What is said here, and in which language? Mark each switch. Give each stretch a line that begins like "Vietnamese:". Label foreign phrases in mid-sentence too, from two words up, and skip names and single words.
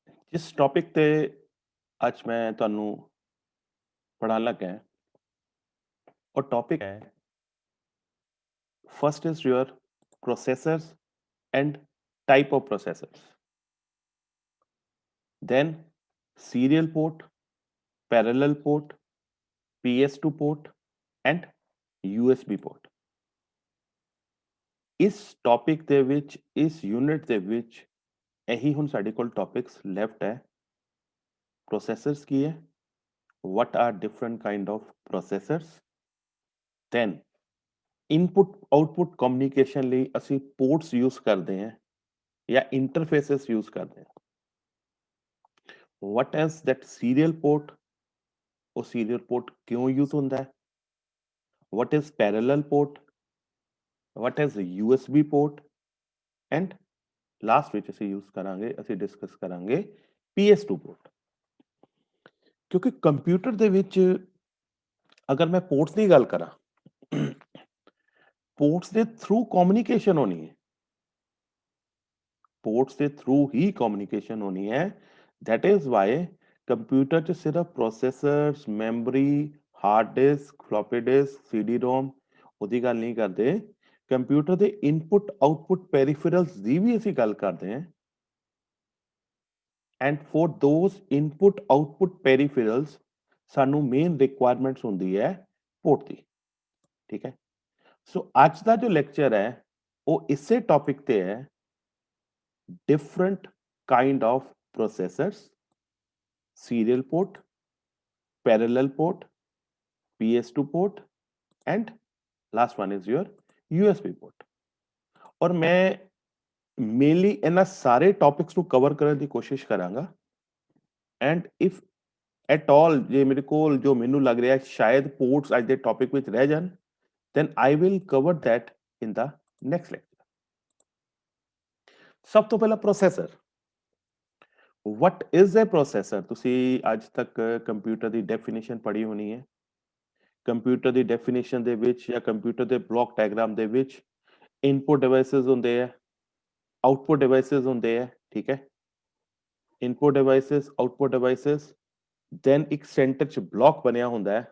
Punjabi: ਜਿਸ ਟੌਪਿਕ ਤੇ ਅੱਜ ਮੈਂ ਤੁਹਾਨੂੰ ਪੜ੍ਹਾਉਣ ਲੱਗਾ ਹਾਂ, ਉਹ ਟੌਪਿਕ ਹੈ
English: first is your processors and type of processors, then serial port, parallel port, PS2 port and USB port।
Punjabi: ਇਸ ਟੌਪਿਕ ਦੇ ਵਿੱਚ ਇਸ ਯੂਨਿਟ ਦੇ ਵਿੱਚ ਇਹੀ ਹੁਣ ਸਾਡੇ ਕੋਲ
English: topics left
Punjabi: ਹੈ। ਪ੍ਰੋਸੈਸਰਸ ਕੀ ਹੈ,
English: what are different kind of processors, then input output communication
Punjabi: ਲਈ ਅਸੀਂ
English: ports use
Punjabi: ਕਰਦੇ ਹਾਂ ਜਾਂ
English: interfaces use
Punjabi: ਕਰਦੇ ਹਾਂ।
English: what is that serial port,
Punjabi: ਉਹ
English: serial port
Punjabi: ਕਿਉਂ ਯੂਜ਼ ਹੁੰਦਾ ਹੈ,
English: what is parallel port, what is USB port and
Punjabi: ਲਾਸਟ ਵਿੱਚ ਅਸੀਂ ਯੂਜ਼ ਕਰਾਂਗੇ, ਅਸੀਂ ਡਿਸਕਸ ਕਰਾਂਗੇ PS2 ਪੋਰਟ। ਕਿਉਂਕਿ ਕੰਪਿਊਟਰ ਦੇ ਵਿੱਚ ਅਗਰ ਮੈਂ ਪੋਰਟਸ ਦੀ ਗੱਲ ਕਰਾਂ, ਪੋਰਟਸ ਦੇ ਥਰੂ ਕਮਿਊਨੀਕੇਸ਼ਨ ਹੋਣੀ ਹੈ,
Hindi: पोर्ट्स के थ्रू ही कम्युनिकेशन होनी है।
English: that is why
Punjabi: ਕੰਪਿਊਟਰ ਚ ਸਿਰਫ ਪ੍ਰੋਸੈਸਰਸ, ਮੈਮਰੀ,
English: hard disk, floppy disk, CD ROM
Punjabi: ਉਹਦੀ ਗੱਲ ਨਹੀਂ ਕਰਦੇ। ਕੰਪਿਊਟਰ ਦੇ
English: input output peripherals
Punjabi: ਦੀ ਵੀ ਅਸੀਂ ਗੱਲ ਕਰਦੇ ਹਾਂ।
English: and for those input output peripherals
Punjabi: ਸਾਨੂੰ
English: main requirements
Punjabi: ਹੁੰਦੀ ਹੈ ਪੋਰਟ ਦੀ। ਠੀਕ ਹੈ, ਸੋ ਅੱਜ ਦਾ ਜੋ ਲੈਕਚਰ ਹੈ ਉਹ ਇਸੇ ਟੌਪਿਕ ਤੇ ਹੈ,
English: different kind of processors, serial port, parallel port, PS2 port and last one is your USB port।
Hindi: और मैं
Punjabi: मेनली ਇਹਨਾਂ ਸਾਰੇ ਟੌਪਿਕਸ ਨੂੰ ਕਵਰ ਕਰਨ ਦੀ ਕੋਸ਼ਿਸ਼ ਕਰਾਂਗਾ।
English: and if at all
Punjabi: ਜੇ ਮੇਰੇ ਕੋਲ ਜੋ ਮੈਨੂੰ ਲੱਗ ਰਿਹਾ ਸ਼ਾਇਦ ਪੋਰਟਸ ਅੱਜ ਦੇ ਟੌਪਿਕ ਵਿੱਚ ਰਹਿ ਜਾਣ,
English: then I will cover that in the next lecture।
Punjabi: ਸਭ ਤੋਂ ਪਹਿਲਾਂ ਪ੍ਰੋਸੈਸਰ।
English: What is a processor?
Punjabi: ਤੁਸੀਂ ਅੱਜ ਤੱਕ ਕੰਪਿਊਟਰ ਦੀ ਡੈਫੀਨੇਸ਼ਨ ਪੜ੍ਹੀ ਹੋਣੀ ਹੈ। ਕੰਪਿਊਟਰ ਦੀ ਡੈਫੀਨੇਸ਼ਨ ਦੇ ਵਿੱਚ ਜਾਂ ਕੰਪਿਊਟਰ ਦੇ
English: block diagram
Punjabi: ਦੇ ਵਿੱਚ
English: input devices
Punjabi: ਹੁੰਦੇ ਆ,
English: output devices
Punjabi: ਹੁੰਦੇ ਆ। ਠੀਕ ਹੈ,
English: input devices, output devices,
Punjabi: ਦੈਨ ਇੱਕ ਸੈਂਟਰ 'ਚ ਬਲੌਕ ਬਣਿਆ ਹੁੰਦਾ ਹੈ।